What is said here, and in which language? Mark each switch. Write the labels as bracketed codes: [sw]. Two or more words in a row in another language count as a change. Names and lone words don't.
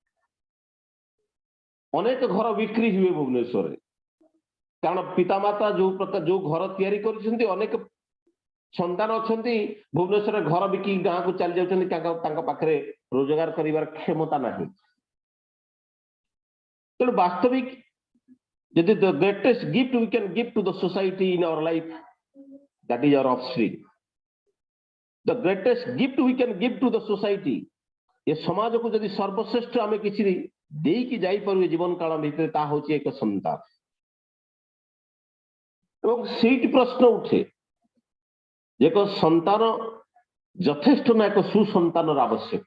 [or] ଅନେକ ଘର ବିକ୍ରି ହୁଏ ଭୁବନେଶ୍ୱରରେ, କାରଣ ପିତାମାତା ଯୋଉ ଘର ତିଆରି କରିଛନ୍ତି ଅନେକ ସନ୍ତାନ ଅଛନ୍ତି ଭୁବନେଶ୍ୱରରେ ଘର ବିକି ଗାଁକୁ ଚାଲି ଯାଉଛନ୍ତି, ତାଙ୍କ ପାଖରେ ରୋଜଗାର କରିବାର କ୍ଷମତା ନାହିଁ। ତେଣୁ ବାସ୍ତବିକ ଯଦି [en] the greatest gift we can give to the society in our life, that is our offspring. The greatest gift we can give to the society, [or] ଏ ସମାଜକୁ ଯଦି ସର୍ବଶ୍ରେଷ୍ଠ ଆମେ କିଛି ଦେଇକି ଯାଇପାରୁ ଜୀବନ କାଳ ଭିତରେ ତାହା ହଉଛି ଏକ ସନ୍ତାନ। ଏବଂ ସେଇଠି ପ୍ରଶ୍ନ ଉଠେ ଏକ ସନ୍ତାନ ଯଥେଷ୍ଟ ନା ଏକ ସୁସନ୍ତାନର ଆବଶ୍ୟକ।